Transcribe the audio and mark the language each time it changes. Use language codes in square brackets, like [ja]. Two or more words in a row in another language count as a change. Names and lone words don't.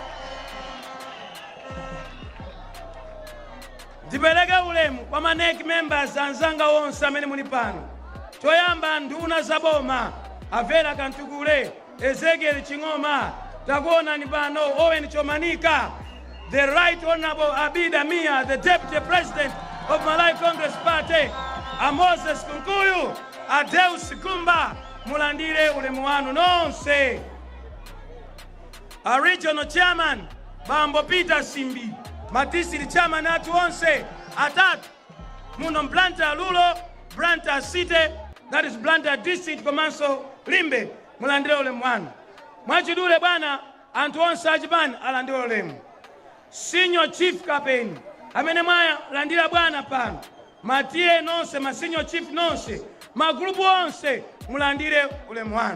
[ny] Ndipeleke ulemu kwa manek members anzanga wonse amene muli pano. Toyamba nduna zaboma Avera Kantukule, Ezekiel Chingoma, takuona ni pano Owen Chomanika, [en] the Right Honorable Abida Mia, the Deputy President of Malawi Congress Party, a Moses Kunkuyu, a Deus Kumba, [ny] mulandire ulemu wanu nonse. A [en] Regional Chairman, [ny] Bambo Peter Simbi, Matisiri Chairman atu onse, atatu, muno Blantyre Lulo, Blantyre City, [en] that is [ny] Blantyre District, Komanso Limbe, mulandire ulemu wanu. Mwachidule bwana, antu onse achipani alandire ulemu. Senior Chief Kapeni, amene mwaya landira bwana pano. Matie nonse, ma Senior Chief nonse, ma grupu onse, mulandire ulemu wanu.